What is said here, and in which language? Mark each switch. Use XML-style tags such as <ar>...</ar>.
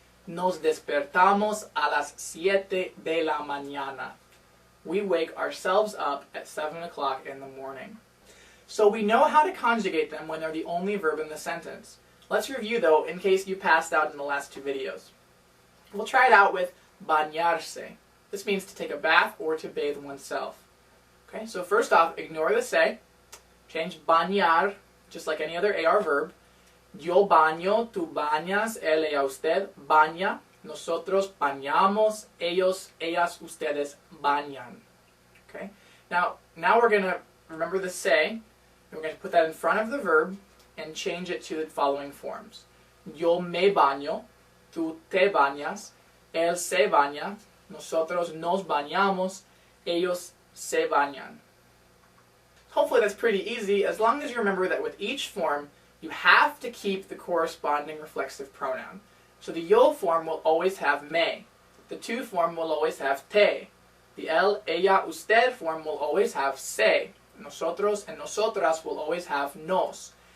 <es>Nos despertamos a las 7 de la mañana.</es> <en>We wake ourselves up at 7 o'clock in the morning. So we know how to conjugate them when they're the only verb in the sentence. Let's review though, in case you passed out in the last two videos. We'll try it out with bañarse. This means to take a bath or to bathe oneself. Okay, so first off, ignore the se. Change bañar, just like any other AR verb.</en> <es>Yo baño, tú bañas, él, ella, usted baña. Nosotros bañamos, ellos, ellas, ustedes bañan.</es> <en>Okay, now we're going to remember the se, and we're going to put that in front of the verb and change it to the following forms.</en> <es>Yo me baño, tú te bañas, él se baña, nosotros nos bañamos, ellos se bañan.</es> <en>Hopefully that's pretty easy, as long as you remember that with each form, you have to keep the corresponding reflexive pronoun. So the yo form will always have me. The tu form will always have te. The él, ella, usted form will always have se. Nosotros and nosotras will always have nos.</en>